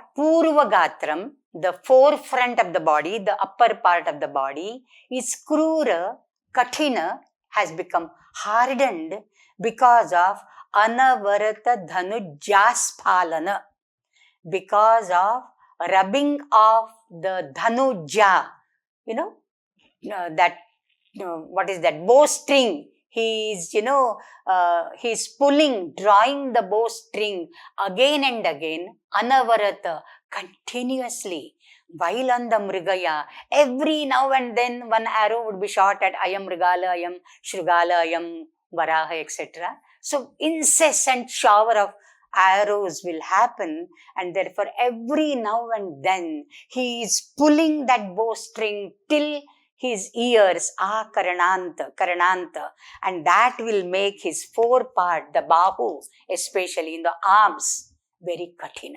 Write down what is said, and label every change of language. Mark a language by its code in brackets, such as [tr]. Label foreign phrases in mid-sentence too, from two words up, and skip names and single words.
[sa] Purva Gatram, [en] the forefront of the body, the upper part of the body, is [sa] krura, kathina, [en] has become hardened because of [sa] anavarata dhanujjasphalana, [en] because of rubbing off the dhanuja, what is that? Bowstring. He is, he's pulling, drawing the bowstring again and again, anavarata, continuously. While on the mrigaya, every now and then one arrow would be shot at [sa] ayam mrigala, ayam shrugala, ayam varaha, [en] etc. So incessant shower of arrows will happen, and therefore every now and then he is pulling that bowstring till his ears are karananta, and that will make his forepart, the bahu, especially in the arms, very kathina.